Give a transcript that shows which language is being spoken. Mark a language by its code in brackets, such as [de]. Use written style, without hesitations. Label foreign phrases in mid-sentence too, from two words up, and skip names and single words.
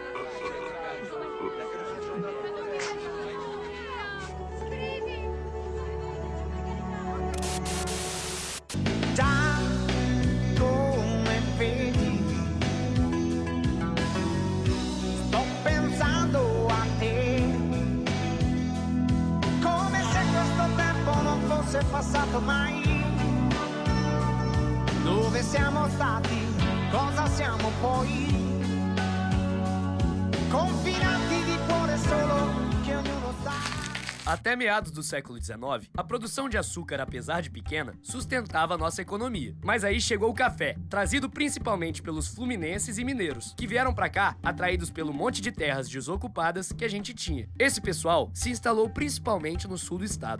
[it] Già come vedi, sto pensando a te, come se questo tempo non fosse passato mai. Dove siamo stati, cosa siamo poi, confinanti di cuore solo che ognuno sa. [pt] Até meados do século XIX, a produção de açúcar, apesar de pequena, sustentava a nossa economia. Mas aí chegou o café, trazido principalmente pelos fluminenses e mineiros, que vieram pra cá atraídos pelo monte de terras desocupadas que a gente tinha. Esse pessoal se instalou principalmente no sul do estado.